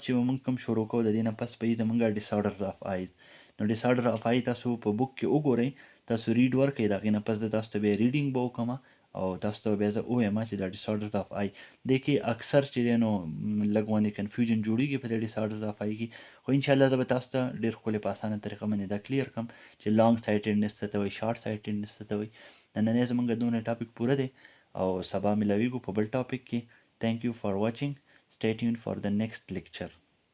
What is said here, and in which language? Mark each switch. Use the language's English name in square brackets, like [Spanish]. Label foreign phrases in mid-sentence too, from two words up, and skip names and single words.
[Pashto] چې موږ کوم شروع کوو د دې نه پس به یې زموږ [English] disorders of eyes [Pashto] نو [English] disorder of eye [Pashto] تاسو په بک کې وګورئ تاسو ریډ ورکړئ د هغې نه پس د تاسو ته بیا ریډینګ به وکړم او تاسو ته بیا زه ووایم چې دا [English] disorders of eye [Pashto] دې کې اکثر چې دی نو لږ باندې کنفیوژن جوړېږي په دې [English] disorders of eye [Pashto] کې خو انشاءالله زه به تاسو ته ډېر ښکلې په اسانه طریقه باندې دا کلیر کړم چې [English] long sightedness [Pashto] څه ته وایي [English] short sightedness [Pashto] څه ته وایي نننی زموږ دونه ټاپک پوره دی او سبا ملاویږو په بل ټاپک کې [English] Thank you for watching. Stay tuned for the next lecture.